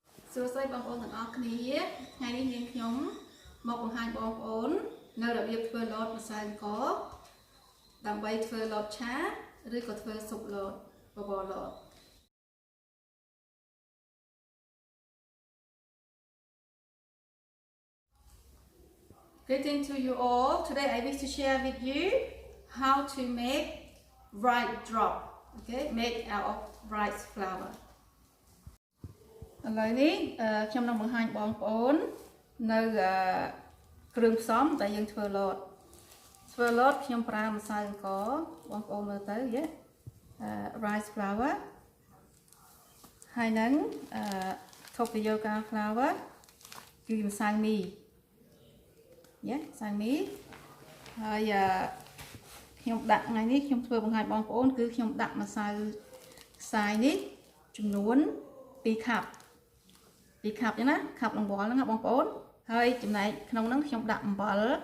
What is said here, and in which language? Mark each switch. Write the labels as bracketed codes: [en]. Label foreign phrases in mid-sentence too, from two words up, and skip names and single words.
[km] សួស្តីបងប្អូនទាំងអស់គ្នាថ្ងៃនេះនាងខ្ញុំមកបង្ហាញបងប្អូននៅរបៀបធ្វើលតម្សៅអង្ករដើម្បីធ្វើលតឆាឬក៏ធ្វើស៊ុបលតបបរលត [en] Greetings to you all. Today I wish to share with you how to make rice drop. Okay, made out of rice flour. [km] ឥឡូវនេះខ្ញុំនឹងបង្ហាញបងប្អូននៅគ្រឿងផ្សំដែលយើងធ្វើលតខ្ញុំ ប្រើម្សៅអង្ករបងប្អូនមើលទៅយេ [en] rice flour [km] ហើយនឹង [en] tapioca flour [km] គឺម្សៅមីយេម្សៅមីហើយខ្ញុំដាក់ថ្ងៃនេះខ្ញុំធ្វើបង្ហាញបងប្អូនគឺខ្ញុំដាក់ម្សៅខ្សាយនេះចំនួន2ខាប់ចឹងណាខាប់រង្វាល់ហ្នឹងបងប្អូនហើយចំណែកក្នុងហ្នឹងខ្ញុំដាក់អំបិល